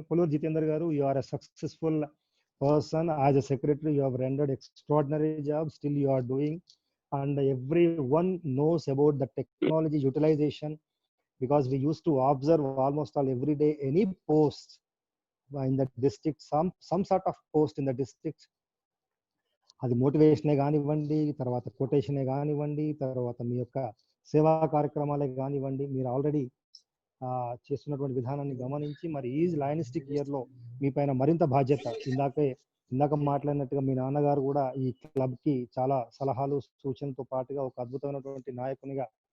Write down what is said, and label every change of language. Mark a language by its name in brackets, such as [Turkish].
[English] కొల్లూరు జితేందర్ గారు, you are a successful person as a secretary. You have rendered extraordinary job, still you are doing, and everyone knows about the technology utilization because we used to observe almost all every day any post in the district, some sort of post in the district. [Telugu] అది మోటివేషనే కానివ్వండి, తర్వాత కొటేషనే కానివ్వండి, తర్వాత మీ యొక్క సేవా కార్యక్రమాలే కానివ్వండి, మీరు already చేస్తున్నటువంటి విధానాన్ని గమనించి మరి ఈ లయనిస్టిక్ ఇయర్ లో మీ పైన మరింత బాధ్యత. ఇందాక మాట్లాడినట్టుగా మీ నాన్నగారు కూడా ఈ క్లబ్ కి చాలా సలహాలు సూచనలతో పాటుగా ఒక అద్భుతమైనటువంటి నాయకునిగా